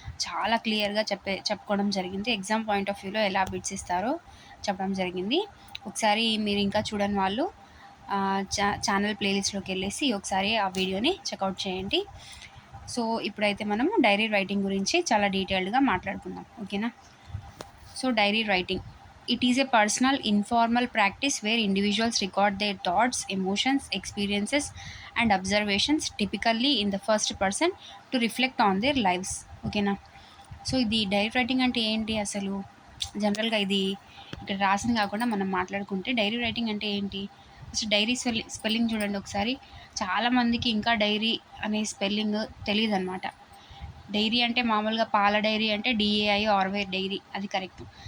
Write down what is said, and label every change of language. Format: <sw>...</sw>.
<te>చాలా క్లియర్గా చెప్పుకోవడం జరిగింది. ఎగ్జామ్ పాయింట్ ఆఫ్ వ్యూలో ఎలా బిట్స్ ఇస్తారో చెప్పడం జరిగింది. ఒకసారి మీరు ఇంకా చూడని వాళ్ళు ఛానల్ ప్లేలిస్ట్లోకి వెళ్ళేసి ఒకసారి ఆ వీడియోని చెక్అవుట్ చేయండి. సో ఇప్పుడైతే మనము డైరీ రైటింగ్ గురించి చాలా డీటెయిల్డ్గా మాట్లాడుకుందాం. ఓకేనా?</te> <en>So diary writing, it is a personal informal practice where individuals record their thoughts, emotions, experiences and observations, typically in the first person, to reflect on their lives.</en> <te>ఓకేనా? So ఇది dairy writing అంటే ఏంటి అసలు? జనరల్గా ఇది ఇక్కడ రాసింది కాకుండా మనం మాట్లాడుకుంటే డైరీ రైటింగ్ అంటే ఏంటి అసలు? డైరీ స్పెల్లింగ్ చూడండి ఒకసారి. చాలామందికి ఇంకా డైరీ అనే స్పెల్లింగ్ తెలియదు అనమాట. డైరీ అంటే మామూలుగా పాల డైరీ అంటే DAIRY డైరీ, అది కరెక్ట్.</te>